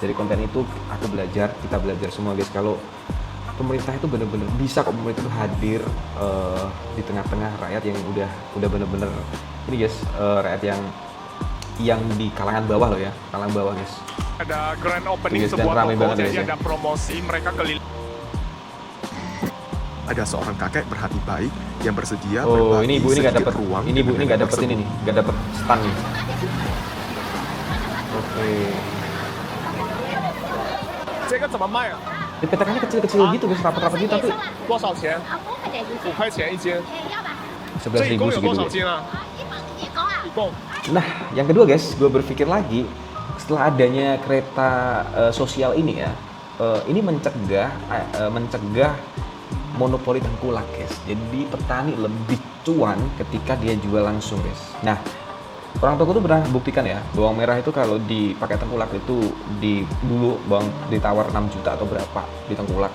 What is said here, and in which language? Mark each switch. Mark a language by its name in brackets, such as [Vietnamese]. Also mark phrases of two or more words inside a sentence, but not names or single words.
[Indonesian] Dari konten itu aku belajar, kita belajar semua guys, kalau pemerintah itu bener-bener bisa kok, pemerintah itu hadir di tengah-tengah rakyat yang udah bener-bener ini guys, rakyat yang di kalangan bawah loh ya, kalangan bawah guys. ada [English] grand opening [Indonesian] Yes, dan sebuah ramai toko, banget jadi guys ya. ada promosi, mereka keliling. Ada seorang kakek berhati baik yang bersedia Oh, ini ibu ini nggak sedikit dapat, ruang ini ibu ini dengan nggak dapat tersebut. ini nih, nggak dapat stand nih. Oke. [Chinese] 这个怎么卖啊？ [Indonesian] Di petakannya kecil-kecil gitu guys, rapat-rapat gitu tapi [Chinese] 多少钱？啊，5块钱一斤， 5块钱一斤。要吧？这一 [Indonesian] 11.000 [Chinese] 共有多 [Indonesian] segitu [Chinese] 少 [Indonesian] guys. [Chinese] 斤啊？一包啊。一共 [Indonesian] Nah, yang kedua guys, gue berpikir lagi setelah adanya kereta sosial ini ya, ini mencegah monopoli tengkulak guys. Jadi petani lebih cuan ketika dia jual langsung guys. Nah, orang toko tuh pernah buktikan ya, bawang merah itu kalau dipakai tengkulak itu dulu bawang ditawar 6 juta atau berapa di tengkulak.